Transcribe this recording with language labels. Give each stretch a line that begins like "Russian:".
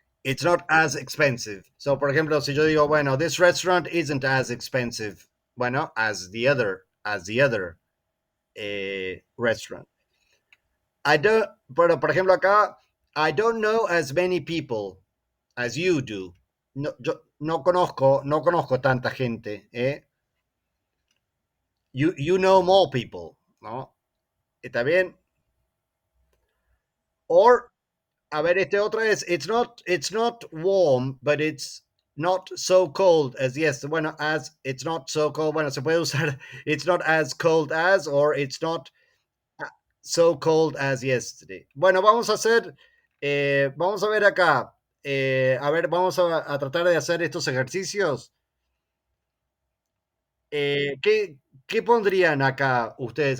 English: It's not as expensive. So,
Spanish: por ejemplo, si yo digo, bueno,
English: this restaurant isn't as expensive, bueno, as the other restaurant. I don't,
Spanish: pero por ejemplo acá,
English: I don't know as many people as you do.
Spanish: No, yo no conozco tanta gente, ¿eh?
English: You know more people, ¿no? ¿Está bien? Or,
Spanish: a ver, este otro es,
English: it's not warm, but it's not so cold as yes. Bueno, as it's not so cold. Bueno,
Spanish: se puede usar
English: it's not as cold as or it's not so cold as yesterday.
Spanish: Bueno, vamos a hacer, vamos a ver acá. A ver, vamos a tratar de hacer estos ejercicios. ¿Qué, qué pondrían acá ustedes?